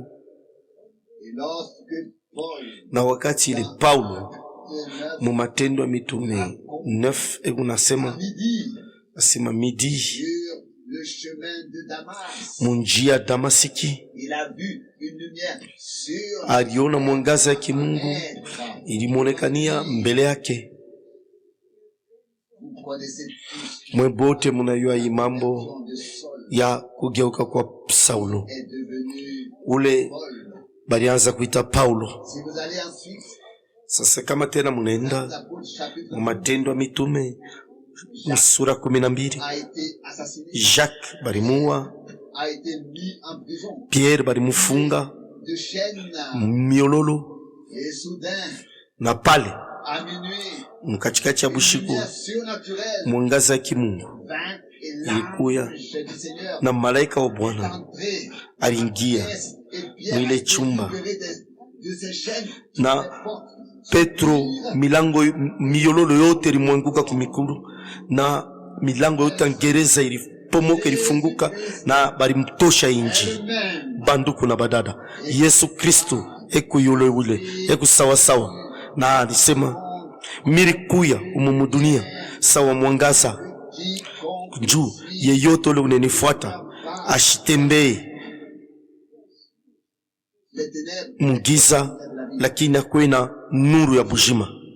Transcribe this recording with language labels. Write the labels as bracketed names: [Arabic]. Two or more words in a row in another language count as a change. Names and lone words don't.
[French] et lorsque Paul [Swahili] Na wakati ile Paulo [French] de [Swahili] mu Matendo ya Mitume 9 unasema [French] midi [Swahili] asema midi [French] sur le chemin de Damas, [Swahili] munjia Damasiki [French] il a vu une lumière [Swahili] aliona mwangaza ya kimungu [French] surnaturelle. [Swahili] ilimonekania mbele yake. [French] Vous connaissez tous [Swahili] Mwebote munayua hii mambo [French] son de Saul [Swahili] ya kugeuka kwa Saulo, [French] est devenu [Swahili] ule [French] Paul. [Swahili] balianza kuita Paulo. [French] Si vous allez ensuite [Swahili] Sasa kama tena munaenda [French] l'apôtre chapitre [Swahili] mu Matendo ya Mitume sura 12, [French] a été assassiné, [Swahili] Jacques balimuua, [French] a été mis en prison [Swahili] Pierre balimufunga [French] de chaînes [Swahili] miololo, [French] et soudain [Swahili] na pale [French] À minuit, [Swahili] mkatikati ya bushiku, [French] lumière surnaturelle [Swahili] mwangaza ya kimungu [French] vint et [Swahili] ilikuya [French] l'ange du Seigneur [Swahili] na malaika wa Bwana [French] entré [Swahili] aliingia [French] et Pierre a [Swahili] mwile [French] été [Swahili] chumba, [French] libéré de ses chaînes. [Swahili] na Petro milango miyololo yote ilimwanguka kumikulu na milango yote ya gereza ilipomoka, ilifunguka na balimtosha inji. Banduku na badada, Yesu Kristo eku yule ule, eku sawa sawa, na alisema milikuya umumu dunia sawa mwangaza juu yeyote ule unenifuata ashitembee mugiza, lakini akuwe na nuru ya bujima.